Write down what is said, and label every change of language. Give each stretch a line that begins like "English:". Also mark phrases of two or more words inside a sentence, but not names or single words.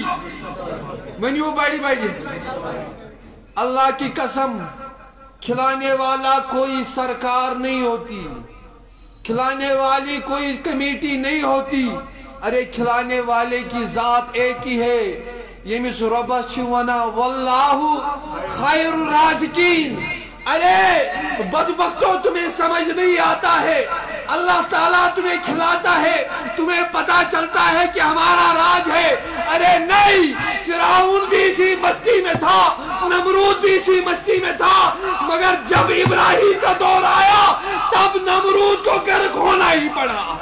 Urdu: ونو بڑی اللہ کی قسم، کھلانے والا کوئی سرکار نہیں ہوتی، کھلانے والی کوئی کمیٹی نہیں ہوتی. ارے کھلانے والے کی ذات ایک ہی ہے.
Kashmiri: यमिस रब्बस वना
Arabic: والله خير الرازقين.
Urdu: ارے بدبختو تمہیں سمجھ نہیں آتا ہے، اللہ تعالیٰ تمہیں کھلاتا ہے، تمہیں پتا چلتا ہے کہ ہمارا راج ہے. ارے نہیں، فرعون بھی اسی مستی میں تھا، نمرود بھی اسی مستی میں تھا، مگر جب ابراہیم کا دور آیا تب نمرود کو غرق ہونا ہی پڑا.